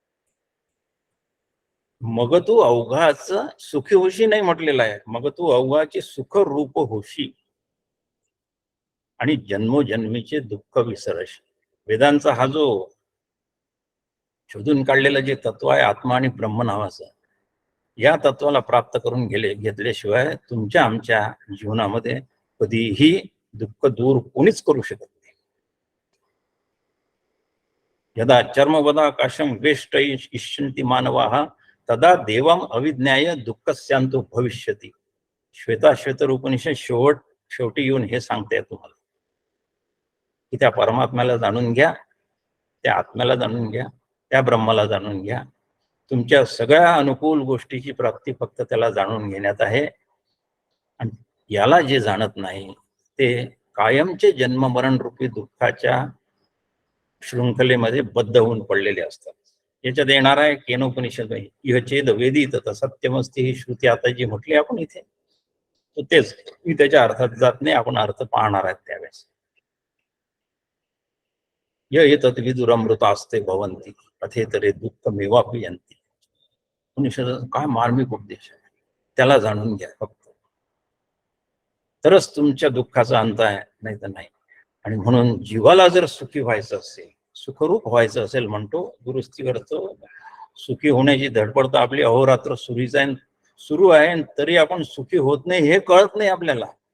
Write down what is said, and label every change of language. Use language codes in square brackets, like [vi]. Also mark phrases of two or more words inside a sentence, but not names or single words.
[mr] मग तू अवघाच सुखी होशी नाही म्हटलेला आहे, मग तू अवघाची सुख रूप होशी आणि जन्मोजन्मीचे दुःख विसरशी. वेदांचा हा जो शोधून काढलेलं जे तत्व आहे आत्मा आणि ब्रह्म नावाचं, या तत्वाला प्राप्त करून घेतल्याशिवाय तुमच्या आमच्या जीवनामध्ये कधीही दुःख दूर कोणीच करू शकत नाही. [sa] यदा चर्मवदाकाशम वेष्ट इष्यन्ति मानवाः तदा देवम अविज्ञाय दुःखस्यांतो भविष्यति. [mr] श्वेताश्वेतर उपनिषद शेवटी येऊन हे सांगते तुम्हाला की त्या परमात्म्याला जाणून घ्या, त्या आत्म्याला जाणून घ्या, त्या ब्रह्माला जाणून घ्या. तुमच्या सगळ्या अनुकूल गोष्टीची प्राप्ती फक्त त्याला जाणून घेण्यात आहे. आणि याला जे जाणत नाही ते कायमचे जन्म मरण रूपी दुःखाच्या शृंखलेमध्ये बद्ध होऊन पडलेले असतात. याच्यात येणार आहे केनोपनिषद, [sa] इह चेद वेदित सत्यमस्ती [mr] ही श्रुती आता जी म्हटली आपण इथे, तर तेच मी त्याच्या अर्थात जात नाही, आपण अर्थ पाहणार आहेत त्यावेळेस. [sa] य एतत् विदुरमृता असते भवंती अथेतरे दुःख मेवापि यंती. [mr] उपनिषद काय मार्मिक उपदेश आहे, त्याला जाणून घ्या फक्त, तरच तुमच्या दुःखाचा अंत आहे, नाही तर नाही. आणि म्हणून जीवाला जर सुखी व्हायचं असेल, सुखरूप व्हायचं असेल, म्हणतो दुरुस्ती करतो, सुखी होण्याची धडपड तर आपली अहोरात्र सुरू आहे, तरी आपण सुखी होत नाही हे कळत नाही आपल्याला.